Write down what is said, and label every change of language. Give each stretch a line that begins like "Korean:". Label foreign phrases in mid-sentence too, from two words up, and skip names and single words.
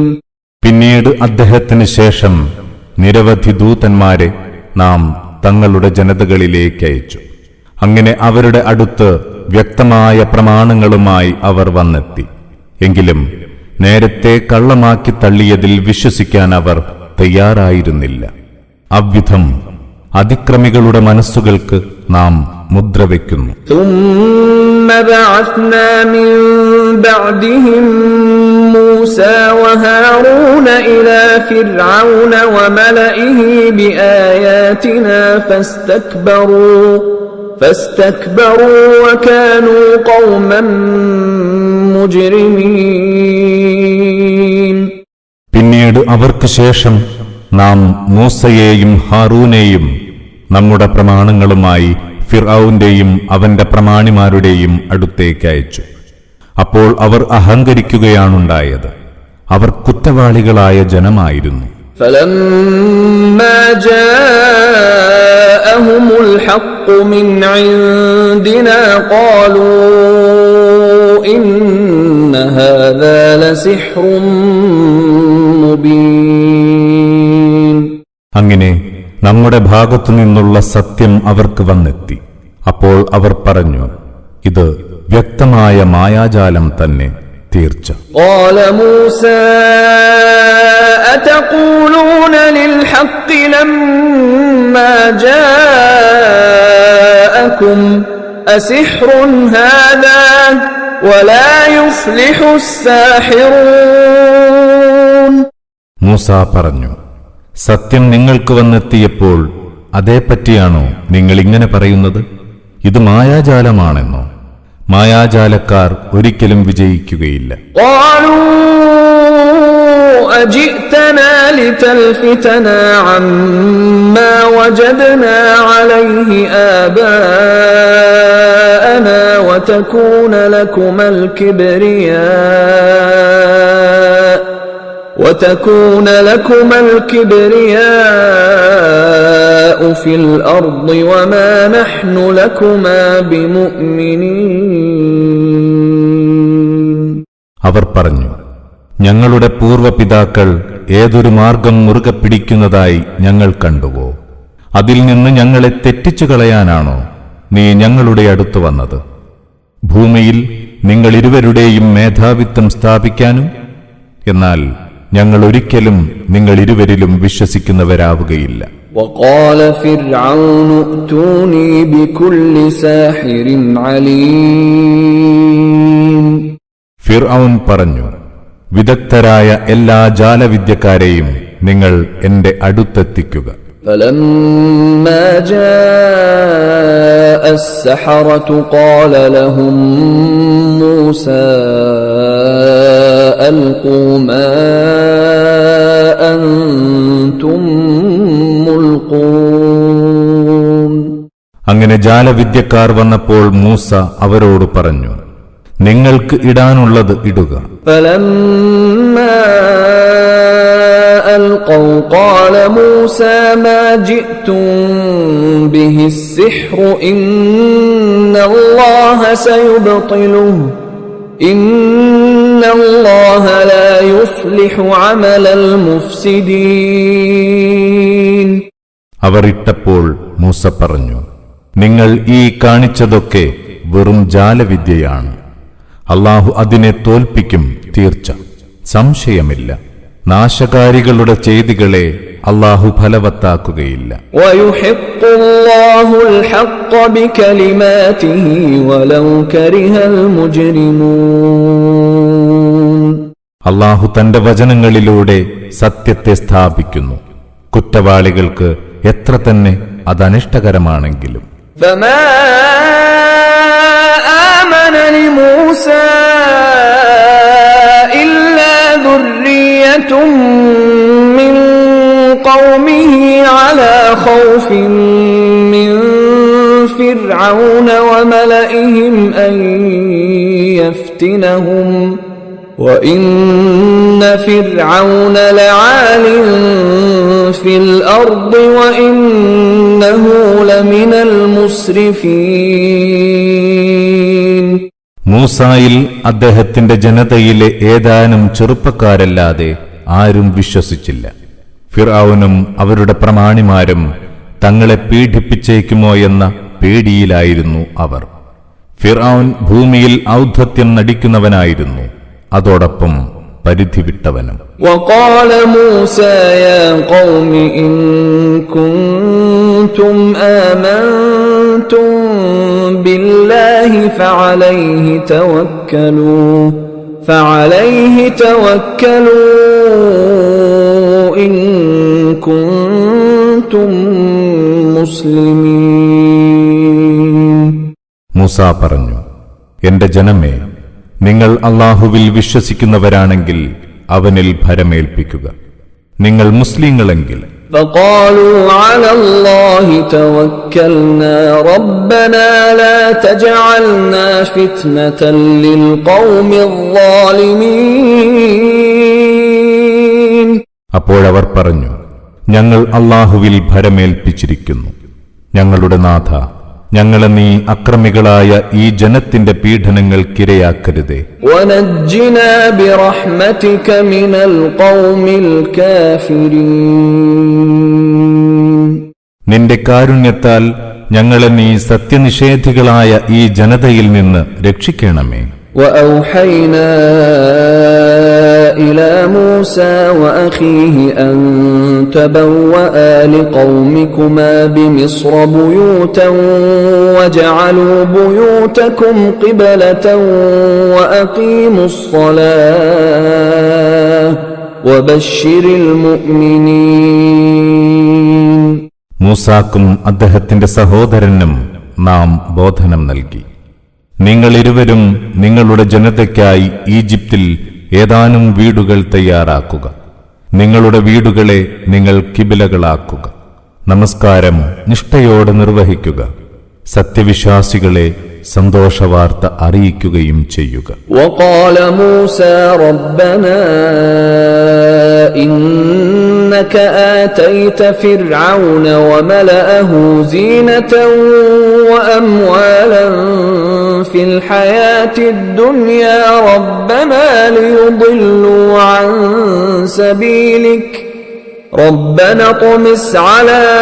Malayalam: പിന്നീട് അദ്ദേഹത്തിന് ശേഷം നിരവധി ദൂതന്മാരെ നാം തങ്ങളുടെ ജനതകളിലേക്ക് അയച്ചു. അങ്ങനെ അവരുടെ അടുത്ത് വ്യക്തമായ പ്രമാണങ്ങളുമായി അവർ വന്നെത്തി. എങ്കിലും നേരത്തെ കള്ളമാക്കി തള്ളിയതിൽ വിശ്വസിക്കാൻ അവർ തയ്യാറായിരുന്നില്ല. അவ்விധം അതിക്രമികളുടെ മനസ്സുകൾക്ക് നാം മുദ്ര വയ്ക്കുന്നു.
Arabic: ثم بعثنا من بعدهم موسى وهارون إلى فرعون وملئه بآياتنا فاستكبروا وكانوا قوما مجرمين.
Malayalam: പിന്നീട് അവർക്ക് ശേഷം നാം മൂസയെയും ഹാറൂനെയും നമ്മുടെ പ്രമാണങ്ങളുമായി ഫിർഔന്റെയും അവന്റെ പ്രമാണിമാരുടെയും അടുത്തേക്ക് അയച്ചു. അപ്പോൾ അവർ അഹങ്കരിക്കുകയാണുണ്ടായത്. അവർ കുറ്റവാളികളായ ജനമായിരുന്നു.
Arabic: فلما جاءهم الحق من عندنا قالوا إن هذا لسحر مبين.
Malayalam: അങ്ങനെ നമ്മുടെ ഭാഗത്തു നിന്നുള്ള സത്യം അവർക്ക് വന്നെത്തി. അപ്പോൾ അവർ പറഞ്ഞു, ഇത് വ്യക്തമായ മായാജാലം തന്നെ തീർച്ച.
Arabic: قال موسى أتقولون للحق لما جاءكم أسحر هذا ولا يفلح الساحرون.
Malayalam: മൂസ പറഞ്ഞു, സത്യം നിങ്ങൾക്ക് വന്നെത്തിയപ്പോൾ അതേപ്പറ്റിയാണോ നിങ്ങൾ ഇങ്ങനെ പറയുന്നത്? ഇത് മായാജാലമാണെന്നോ? മായാജാലക്കാർ ഒരിക്കലും വിജയിക്കുകയില്ല.
Arabic: أجئتنا لتلفتنا عما وجدنا عليه آباءنا وتكون لكما الكبرياء في الأرض وما نحن لكما بمؤمنين.
Malayalam: അവർ പറഞ്ഞു, ഞങ്ങളുടെ പൂർവപിതാക്കൾ ഏതൊരു മാർഗം മുറുകെ പിടിക്കുന്നതായി ഞങ്ങൾ കണ്ടുവോ? അതിൽ നിന്ന് ഞങ്ങളെ തെറ്റിച്ചു കളയാനാണോ നീ ഞങ്ങളുടെ അടുത്ത് വന്നത്? ഭൂമിയിൽ നിങ്ങൾ ഇരുവരുടെയും മേധാവിത്വം സ്ഥാപിക്കാനും? എന്നാൽ ഞങ്ങൾ ഒരിക്കലും നിങ്ങൾ ഇരുവരിലും വിശ്വസിക്കുന്നവരാവുകയില്ല.
Arabic: وقال فرعون ائتوني بكل ساحر عليم.
Malayalam: ഫിർഔൻ പറഞ്ഞു, വിദഗ്ധരായ എല്ലാ ജാലവിദ്യക്കാരെയും നിങ്ങൾ എന്റെ അടുത്തെത്തിക്കുക.
Arabic: فلما جاء السحرة قال لهم موسى ألقوا ما أنتم ملقون.
Malayalam: അങ്ങനെ ജാലവിദ്യക്കാർ വന്നപ്പോൾ മൂസ അവരോട് പറഞ്ഞു, നിങ്ങൾക്ക് ഇടാനുള്ളത് ഇടുക.
Arabic: فلما ألقوا قال موسى ما جئتم به السحر إن الله سيبطله إن الله لا يصلح عمل المفسدين.
Malayalam: അവർ ഇട്ടപ്പോൾ മൂസ പറഞ്ഞു, നിങ്ങൾ ഈ കാണിച്ചതൊക്കെ വെറും ജാലവിദ്യയാണ്. അല്ലാഹു അതിനെ തോൽപ്പിക്കും തീർച്ച, സംശയമില്ല. നാശകാരികളുടെ ചെയ്തികളെ അല്ലാഹു ഫലവത്താക്കുകയില്ല.
Arabic: ويحق الله الحق بكلماته ولو كره المجرمون.
Malayalam: അല്ലാഹു തന്റെ വചനങ്ങളിലൂടെ സത്യത്തെ സ്ഥാപിക്കുന്നു, കുറ്റവാളികൾക്ക് എത്ര തന്നെ അതനിഷ്ടകരമാണെങ്കിലും.
Arabic: فما آمن لموسى إلا ذرية من قومه على خوف من فرعون وملئهم أن يفتنهم وإن فرعون لعال في الأرض وإنه لمن المسرفين.
Malayalam: മൂസായിൽ അദ്ദേഹത്തിന്റെ ജനതയിലെ ഏതാനും ചെറുപ്പക്കാരല്ലാതെ ആരും വിശ്വസിച്ചില്ല. ഫിർഔനും അവരുടെ പ്രമാണിമാരും തങ്ങളെ പീഡിപ്പിച്ചേക്കുമോ എന്ന പേടിയിലായിരുന്നു അവർ. ഫിർഔൻ ഭൂമിയിൽ ഔദ്ധത്യം നടിക്കുന്നവനായിരുന്നു, അതോടൊപ്പം പരിധി വിട്ടവനും.
Arabic: وقال موسى يا قوم إن كنتم آمنتم بالله فعليه توكلوا إن كنتم مسلمين.
Malayalam: മൂസ പറഞ്ഞു, എന്റെ ജനമേ, നിങ്ങൾ അല്ലാഹുവിൽ വിശ്വസിക്കുന്നവരാണെങ്കിൽ അവനിൽ ഭരമേൽപ്പിക്കുക. നിങ്ങൾ മുസ്ലിങ്ങളെങ്കിൽ
Arabic: فقالوا على الله توكلنا ربنا لا تجعلنا فتنة للقوم الظالمين.
Malayalam: അപ്പോഴവർ പറഞ്ഞു, ഞങ്ങൾ അല്ലാഹുവിൽ ഭരമേൽപ്പിച്ചിരിക്കുന്നു. ഞങ്ങളുടെ നാഥ, ഞങ്ങളെ നീ അക്രമികളായ ഈ ജനത്തിന്റെ പീഡനങ്ങൾക്കിരയാക്കരുതേ.
Arabic: وَنَجِّنَا بِرَحْمَتِكَ مِنَ الْقَوْمِ الْكَافِرِينَ.
Malayalam: നിന്റെ കാരുണ്യത്താൽ ഞങ്ങളെ നീ സത്യനിഷേധികളായ ഈ ജനതയിൽ നിന്ന് രക്ഷിക്കണമേ.
Arabic: وَأَوْحَيْنَا إِلَى مُوسَى وَأَخِيهِ أَن تَبَوَّآ لِقَوْمِكُمَا بِمِصْرَ بُيُوتًا وَاجْعَلُوا بُيُوتَكُمْ قِبْلَةً وَأَقِيمُوا الصَّلَاةَ وَبَشِّرِ الْمُؤْمِنِينَ.
Malayalam: മൂസാക്കും അദ്ദേഹത്തിന്റെ സഹോദരനും നാം ബോധനം നൽകി. നിങ്ങളിരുവരും നിങ്ങളുടെ ജനതയ്ക്കായി ഈജിപ്തിൽ ഏതാനും വീടുകൾ തയ്യാറാക്കുക. നിങ്ങളുടെ വീടുകളെ നിങ്ങൾ കിബിലകളാക്കുക. നമസ്കാരം നിഷ്ഠയോടെ നിർവഹിക്കുക. സത്യവിശ്വാസികളെ സന്തോഷവാർത്ത അറിയിക്കുകയും ചെയ്യുക.
Arabic: وقال موسى ربنا إنك آتيت فرعون وملأه زينة وأموالا في الحياة الدنيا ربنا ليضلوا عن سبيلك ربنا اطمس على